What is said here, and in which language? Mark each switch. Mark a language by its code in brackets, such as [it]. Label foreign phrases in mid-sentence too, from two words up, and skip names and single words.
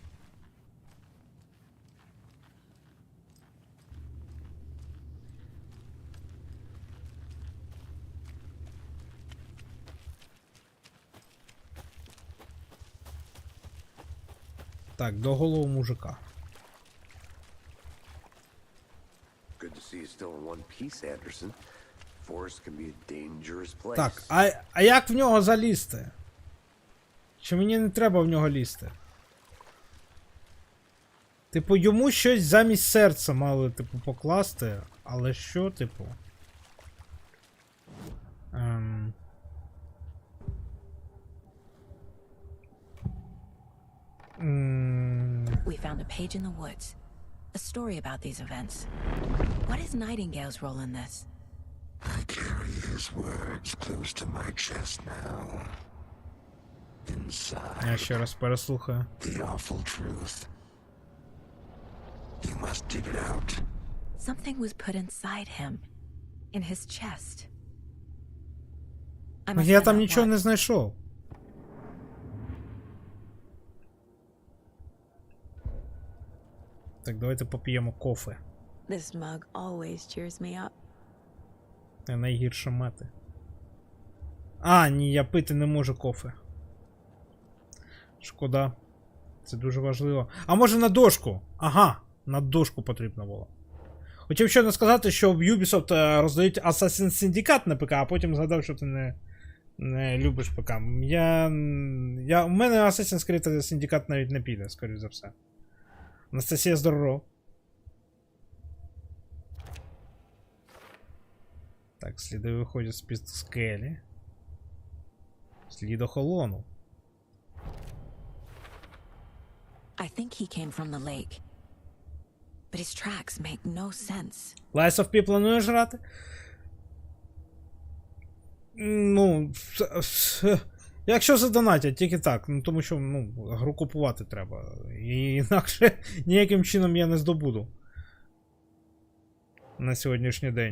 [uk] Так, до голову мужика. [en] Good to see you still in one piece, Anderson. Forest can be a dangerous place. [uk] Так, а як в нього залізти? Чи мені не треба в нього лізти? Типу, йому щось замість серця мали, типу, покласти. Але що, типу? [en] We found a page in the woods. A story about these events. What is Nightingale's role in this? I carry his words close to my chest now. Inside. [uk] Я ще раз переслухаю. [en] The awful truth. You must dig it out. Something was put inside him. In his chest. I must [uk] Я [en] find [uk] там [en] out [uk] нічого [en] what. [uk] не знайшов. Так, давайте поп'ємо кофе. [en] This mug always cheers me up. [uk] Це найгірша мати. А, ні, я пити не можу кофе. Шкода. Це дуже важливо. А може на дошку? Ага, на дошку потрібно було. Хотів щойно сказати, що в Ubisoft роздають [en] Assassin's Syndicate [uk] на ПК, а потім згадав, що ти не любиш ПК. У мене [en] Assassin's Creed Syndicate [uk] навіть не піде, скоріш за все. Анастасія, здорово. Так, сліди виходять з-під скелі. Слід охолонув. [en] I think he came from the lake. But his tracks make no sense. Lies of P [uk] плануєш грати? Ну, якщо задонатять, тільки так. Ну, тому що, гру купувати треба. І інакше ніяким чином я не здобуду. На сьогоднішній день.